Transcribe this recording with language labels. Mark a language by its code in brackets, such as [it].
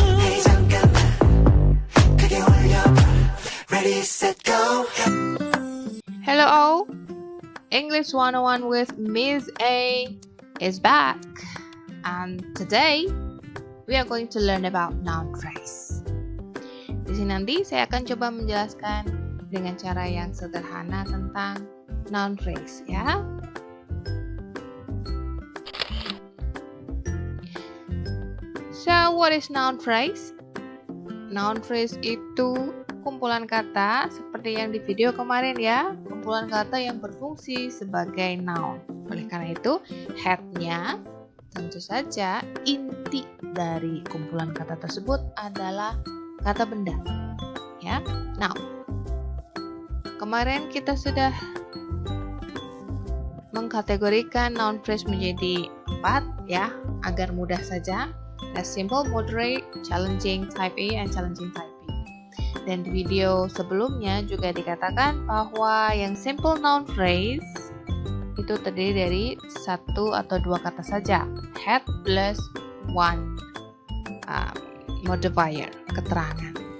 [en] Hey [ko] 잠깐만 크게 올려봐 [en] Ready set go Hello all, English 101 with Miss A is back, and today we are going to learn about noun phrase. [id] Di sini nanti saya akan coba menjelaskan dengan cara yang sederhana tentang noun phrase ya. [en] So, what is noun phrase? [id] Noun phrase itu kumpulan kata seperti yang di video kemarin ya, kumpulan kata yang berfungsi sebagai noun. Oleh karena itu, head-nya tentu saja inti dari kumpulan kata tersebut adalah kata benda. Ya. Now, kemarin kita sudah mengkategorikan noun phrase menjadi 4 ya, agar mudah saja. [en] As simple, moderate, challenging, type A, and challenging type B. [id] Dan di video sebelumnya juga dikatakan bahwa yang simple noun phrase itu terdiri dari 1 atau 2 kata saja, head plus one modifier, keterangan.